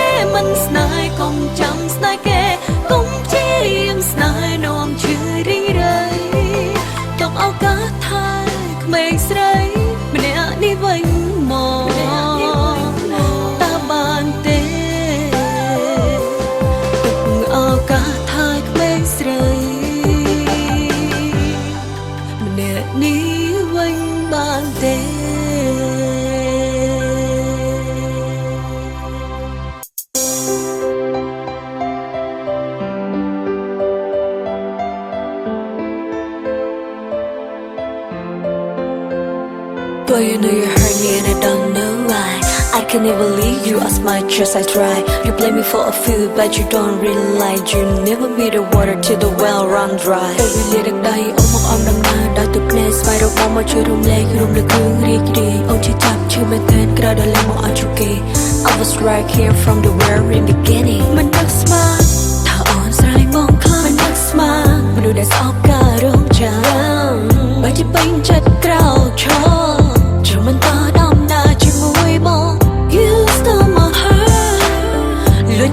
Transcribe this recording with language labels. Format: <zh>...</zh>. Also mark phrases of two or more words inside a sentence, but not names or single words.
<km>មិនស្នេហ៍កុំចាំស្នេហ៍គេកុំព្យាយាមស្នេហ៍នាំឈឺរីរៃទុកឱកាសថាក្មេងស្រីម្នាក់នេះវិញមកតើបានទេទុកឱកាសថាក្មេងស្រីម្នាក់នេះវិញបានទេ</km> <en>Boy, you know you hurt me and I don't know why I can never leave you as much as I try You blame me for a few but you don't realize You never be the water till the well run dry Every little day</en> <km>អូមកអមដំណើរដល់ទឹកភ្នែកស្វែងរកបងមកជួយរំលែករួមលើគ្រឿងរីករាយអូនជាចាប់ឈឺមែនទែនក្រោយដល់ឡើងមកអត់ជូគេ</km> <en>I was right here from the very beginning</en> <km>មិននឹកស្មានថាអូនស្រឡាញ់បងខ្លាំងមិននឹកស្មានមនុស្សដែលស្អប់ការរងចាំបើ ជាពេញចិត្តក្រោកឈរមិនតដំណើរជាមួយបង</km> <en>You stole my heart</en> <km>លួច</km>